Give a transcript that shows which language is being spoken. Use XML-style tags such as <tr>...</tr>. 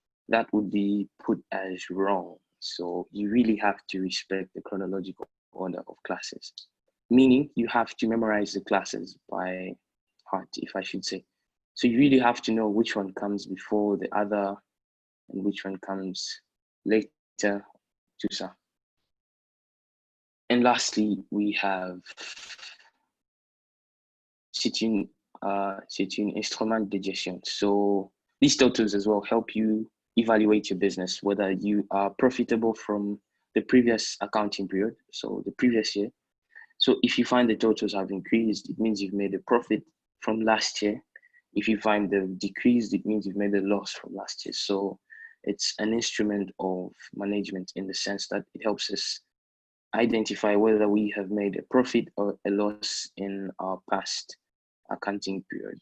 <en>That would be put as wrong. So you really have to respect the chronological order of classes, meaning you have to memorize the classes by heart, if I should say. So you really have to know which one comes before the other and which one comes later to some. And lastly, we have</en> <fr>c'est une instrument de gestion.</fr> <en>So these totals as well help you evaluate your business, whether you are profitable from the previous accounting period, so the previous year. So if you find the totals have increased, it means you've made a profit from last year. If you find they've decreased, it means you've made a loss from last year. So it's an instrument of management in the sense that it helps us identify whether we have made a profit or a loss in our past accounting period.</en>